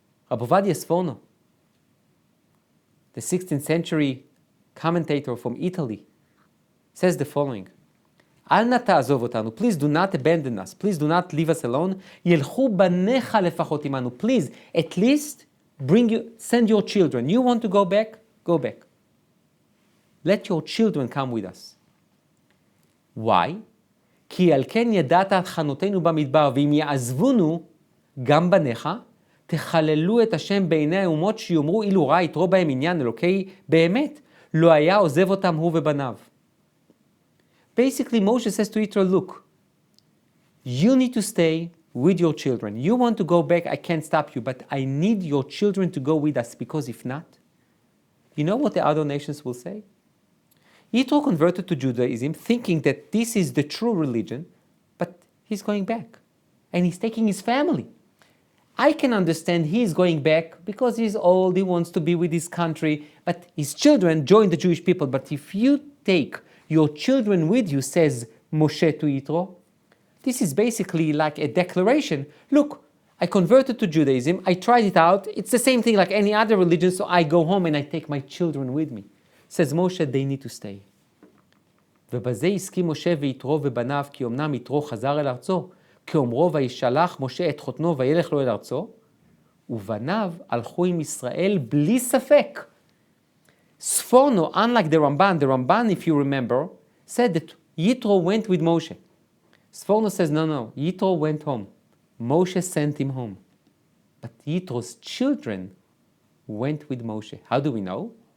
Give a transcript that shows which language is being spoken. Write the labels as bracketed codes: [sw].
[en] Rabbi Ovadia Sforno, the 16th century commentator from Italy, says the following: [he] אל נא תעזוב אותנו, [en] please do not abandon us, please do not leave us alone, [he] ילכו בניך לפחות עמנו, [en] please at least send your children. You want to go back? Go back. Let your children come with us. Why? [he] כי על כן ידעת את חנותנו במדבר, ואם יעזבונו גם בניך, תחללו את השם בעיני האומות שיאמרו אילו רע יתרו בהם עניין אלוקי באמת, לא היה עוזב אותם הוא ובניו. [en] Basically, Moshe says to Yitro, look, you need to stay with your children. You want to go back, I can't stop you, but I need your children to go with us, because if not, you know what the other nations will say? Yitro converted to Judaism thinking that this is the true religion, but he's going back. And he's taking his family. I can understand he's going back because he's old, he wants to be with his country, but his children join the Jewish people. But if you take your children with you, says Moshe to Yitro, this is basically like a declaration. Look, I converted to Judaism, I tried it out, it's the same thing like any other religion, so I go home and I take my children with me. Says Moshe, they need to stay. [he] ובזה הסכים משה ויתרו ובניו, כי אמנם יתרו חזר אל ארצו, כאומרו וישלח משה את חותנו וילך לו אל ארצו, ובניו הלכו עם ישראל בלי ספק. [en] Sforno, unlike the Ramban, if you remember, said that Yitro went with Moshe. Sforno says, no, Yitro went home. Moshe sent him home. But Yitro's children went with Moshe. How do we know?